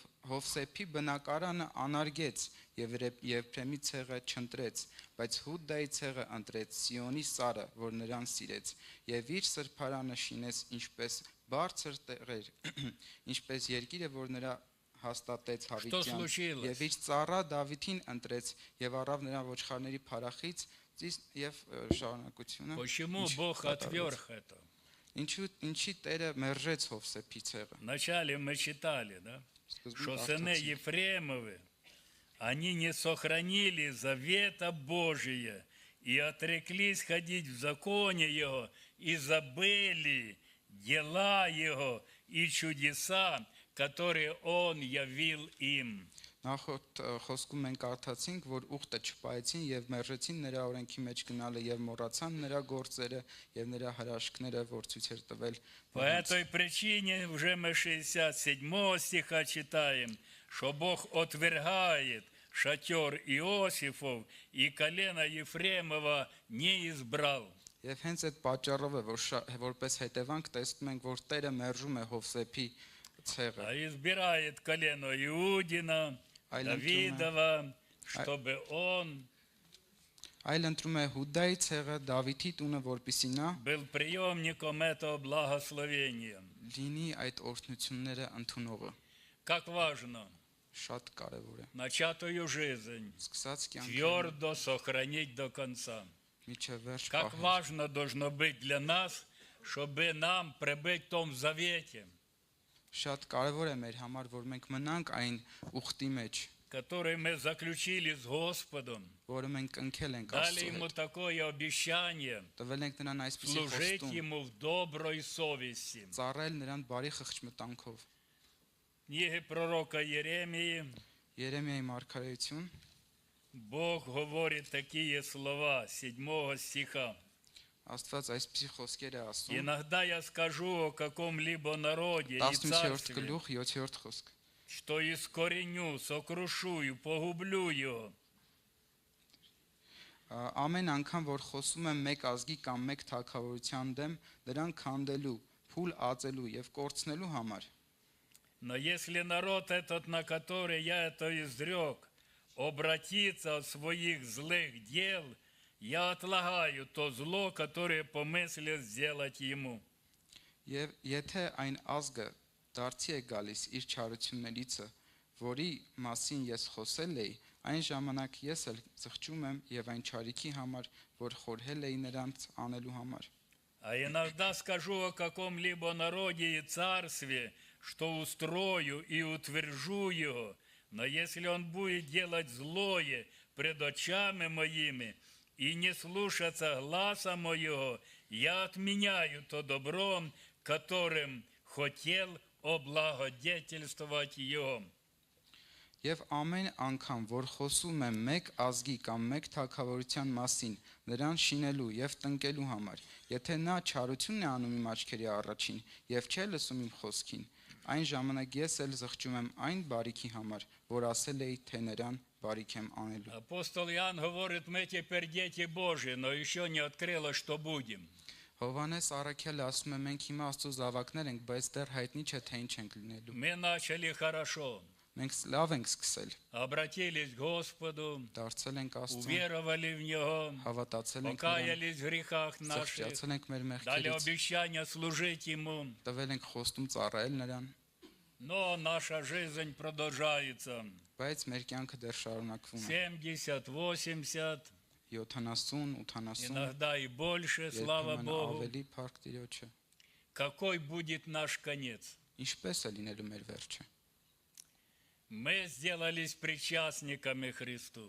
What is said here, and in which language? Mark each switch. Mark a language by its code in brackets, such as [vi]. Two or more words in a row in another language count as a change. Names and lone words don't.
[hy] Հովսեփի բնակարանը անարգեց եւ Եփրեմի ցեղը չընտրեց, բայց Հուդայի ցեղը ընտրեց Սիոնի սարը, որ նրան սիրեց եւ իր սրբարանը շինեց ինչպես բարձր տեղեր, ինչպես երկիրը, որ նրա հաստատեց Հավիտյան եւ իր ծառա Դավիթին ընտրեց եւ առավ նրա ոչխարների փարախից եւ շարունակությունը։ [ru] Почему Бог отверг это? [hy] Ինչի Տերը մերժեց Հովսեփի ցեղը։ [ru] Вначале мы читали, да, что сыны Ефремовы, они не сохранили завета Божия и отреклись ходить в законе Его, и забыли дела Его и чудеса, которые Он явил им. [hy] Նախորդ խոսքում մենք կարդացինք, որ ուխտը չպահեցին եւ մերժեցին նրա օրենքի մեջ գնալը եւ մոռացան նրա գործերը եւ նրա հրաշքները, որ ցույց էր տվել։ [ru] По этой причине уже мы 67 стиха читаем, что Бог отвергает шатер Иосифов и колено Ефремова не избрал. [hy] Եվ հենց այդ պատճառով է, որ որպես հետևանք տեսնում ենք, որ Տերը մերժում է Հովսեփի ցեղը։ [ru] А избирает колено Иудина, Давидова, чтобы он [hy] Այլ ընտրում է Հուդայի ցեղը Դավիթի տունը, որպեսզի նա [ru] был приемником этого благословения. [hy] լինի այդ օրհնությունները ընդունողը։ [ru] Как важно [hy] Շատ կարևոր է։ [ru] начатую жизнь [hy] Սկսած կյանքը [ru] твердо сохранить до конца. [hy] միջև վերջ [ru] Как [hy] պահել։ [ru] важно должно быть для нас, чтобы нам пребыть в том завете. [hy] Շատ կարևոր է մեր համար, որ մենք մնանք այն ուխտի մեջ, [ru] который мы заключили с Господом, [hy] որը մենք կնքել ենք [ru] дали [hy] Աստծո [ru] ему [hy] հետ, [ru] такое обещание [hy] տվել ենք նրան այսպիսի [ru] служить [hy] խոստում, [ru] ему в доброй совести. [hy] ծառայել նրան բարի խղճմտանքով։ [ru] Книги пророка Еремии [hy] Երեմիայի մարգարեություն [ru] Бог говорит такие слова 7 стиха. [hy] Աստված այսպիսի խոսքեր է ասում, [ru] Иногда я скажу о каком-либо народе и [hy] 18-րդ [ru] царстве, [hy] գլուխ 7-րդ խոսք։ [ru] что искореню, сокрушу и погублю его. [hy] Ամեն անգամ որ խոսում եմ մեկ ազգի կամ մեկ թագավորության դեմ, նրան քանդելու, փուլ ածելու եւ կորցնելու համար, [ru] Но если народ этот, на который я это изрек, обратится от своих злых дел, я отлагаю то зло, которое помыслил сделать ему. [hy] եւ եթե այն ազգը դարձի է գալիս իր չարություններիցը, որի մասին ես խոսել էի, այն ժամանակ ես էլ զղջում եմ եւ այն չարիքի համար, որ խորհել էի նրանց անելու համար։ [ru] А иногда скажу о каком-либо народе и царстве, что устрою и утвержу его, но если он будет делать злое пред очами моими и не слушаться гласа моего, я отменяю то добро, которым хотел облагодетельствовать его. [hy] Եվ ամեն անգամ, որ խոսում եմ մեկ ազգի կամ մեկ թագավորության մասին, նրան շինելու եւ տնկելու համար, եթե նա չարություն է անում իմ աչքերի առաջին եւ չէ լսում իմ խոսքին, այն ժամանակ ես էլ զղջում եմ այն բարիքի համար, որ ասել էի, թե նրան բարիք եմ անելու։ [ru] Апостол Иоанн говорит, мы теперь дети Божьи, но еще не открылось, что будем. [hy] Հովհաննես Առաքյալը ասում է մենք հիմա Աստծո զավակներ ենք, բայց դեռ հայտնի չէ թե ինչ ենք լինելու։ [ru] Мы начали хорошо, [hy] Մենք լավ ենք սկսել, [ru] обратились к Господу, [hy] դարձել ենք Աստծուն, [ru] уверовали в Него, [hy] հավատացել ենք նրան, [ru] покаялись в грехах наших, [hy] զղջացել ենք մեր [ru] дали [hy] մեղքերից, [ru] обещание служить Ему. [hy] տվել ենք խոստում ծառայել նրան, [ru] Но наша жизнь продолжается. [hy] բայց մեր կյանքը դեռ շարունակվում է։ 70, 80, 70, 80, [ru] иногда и больше, слава [hy] երբեմն [ru] Богу. [hy] ավելի փառք Տիրոջը։ [ru] Какой будет наш конец? [hy] Ինչպես է լինելու մեր վերջը։ [ru] Мы сделались причастниками Христу.